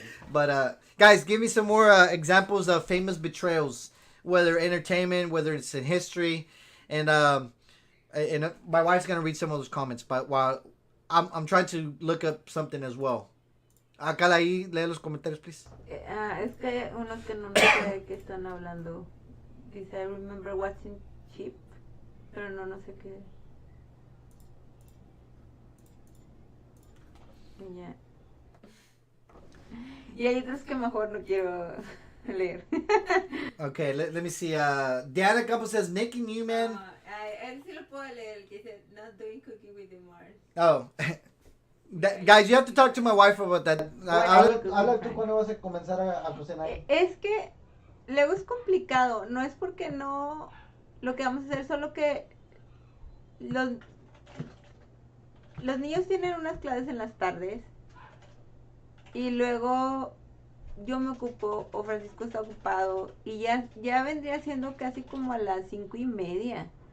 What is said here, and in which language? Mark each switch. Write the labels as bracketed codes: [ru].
[en] But guys, give me some more examples of famous betrayals, whether entertainment, whether it's in history, and my wife's gonna read some of those comments. But while I'm trying to look up something as well. [es] Acá ahí, lee los comentarios, please. Es que hay unos que no sé de qué están hablando. Dice, [en] I remember watching Chip, [es] pero no sé qué. Ya. Y hay otros que mejor no quiero leer. [en] Okay, let me see. Diana Campos says Nicky Newman. [es] Él sí lo puedo leer, el que dice [en] Not doing cooking with the Mars. Oh. Guys, you have to talk to my wife about that. [es] Habla tú cuando vas a comenzar a cocinar. Es que luego es complicado. No es porque no lo que vamos a hacer, solo que los niños tienen unas clases en las tardes. Y luego yo me ocupo, o Francisco está ocupado, y ya vendría siendo casi como a las 5:30.